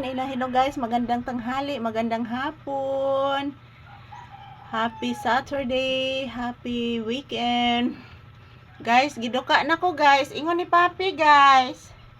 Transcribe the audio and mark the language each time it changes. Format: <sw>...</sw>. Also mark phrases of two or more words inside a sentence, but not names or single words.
<en>Hello guys,</en> <tl>magandang tanghali, magandang hapon.</tl> <en>Happy Saturday, happy weekend.</en> <ceb>Guys, giduka na ko guys. Ingon ni Papi guys.</ceb>